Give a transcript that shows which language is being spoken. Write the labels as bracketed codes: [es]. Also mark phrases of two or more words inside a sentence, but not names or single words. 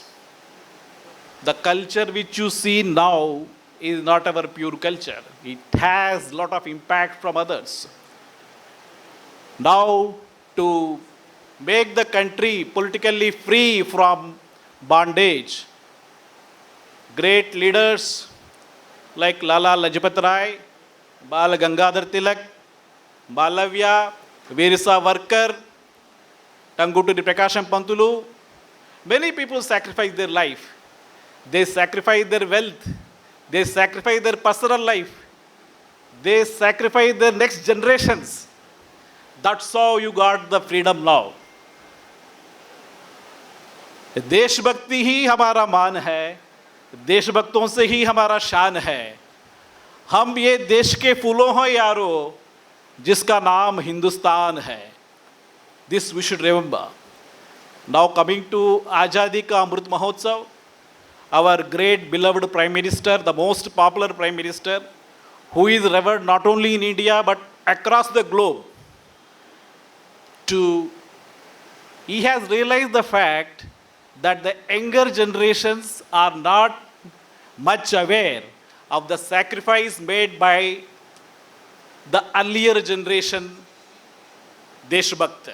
[en] The culture which you see now is not our pure culture. It has a lot of impact from others. Now, to make the country politically free from bondage, great leaders like Lala Lajpat Rai, Bal Gangadhar Tilak, Malavya, Veer Savarkar, Tanguturi Prakasham Pantulu, many people sacrificed their life. They sacrificed their wealth. They sacrificed their personal life. They sacrificed their next generations. That's how you got the freedom now. [hi] देशभक्ति ही हमारा मान है, देशभक्तों से ही हमारा शान है. हम ये देश के फूलों हैं यारो, जिसका नाम हिंदुस्तान है. [en] This we should remember. Now coming to Azadi Ka Amrit Mahotsav, our great beloved Prime Minister, the most popular Prime Minister, who is revered not only in India but across the globe. He has realized the fact that the younger generations are not much aware of the sacrifice made by the earlier generation Deshbhakt.